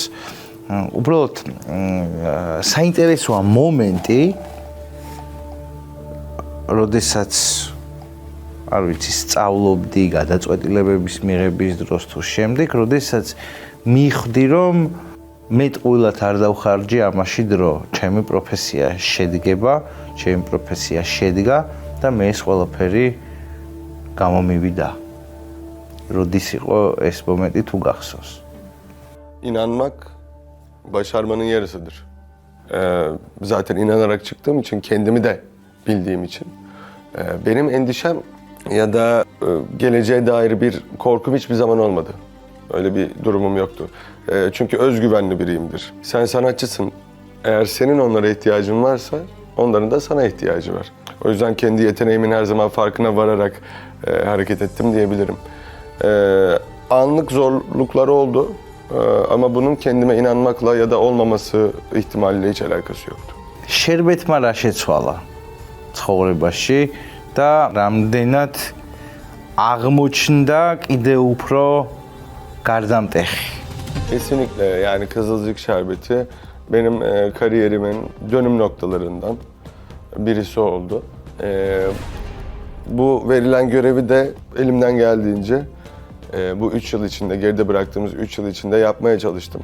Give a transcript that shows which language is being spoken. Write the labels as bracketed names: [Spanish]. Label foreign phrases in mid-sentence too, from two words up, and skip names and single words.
[Georgian] უბრალოდ საინტერესოა მომენტი, როდესაც არ ვიცი, სწავლობდი გადაწყვეტილებების მიღების დროს თუ შემდეგ, როდესაც მიხვდი, რომ მე ტყუილად არ დავხარჯი ამაში დრო, ჩემი პროფესია შედგება, ჩემი პროფესია შედგა და მე ეს ყველაფერი გამომივიდა. Rodis იყო ეს მომენტი თუ გახსოვს. [Turkish] İnanmak başarmanın yarısıdır. Zaten inanarak çıktığım için, kendimi de bildiğim için. Benim endişem ya da geleceğe dair bir korkum hiçbir zaman olmadı. Öyle bir durumum yoktu. Çünkü özgüvenli biriyimdir. Sen sanatçısın. Eğer senin onlara ihtiyacın varsa onların da sana ihtiyacı var. O yüzden kendi yeteneğimin her zaman farkına vararak hareket ettim diyebilirim. Anlık zorluklar oldu ama bunun kendime inanmakla ya da olmaması ihtimaliyle hiç alakası yoktu. [Georgian] შერბეთმა რა შეცვალა ცხოვრებაში და რამდენად აღმოჩნდა კიდე უფრო გარდამტეხი. [Turkish] Kesinlikle yani Kızılcık Şerbeti benim kariyerimin dönüm noktalarından birisi oldu. Bu verilen görevi de elimden geldiğince bu 3 yıl içinde, geride bıraktığımız 3 yıl içinde yapmaya çalıştım.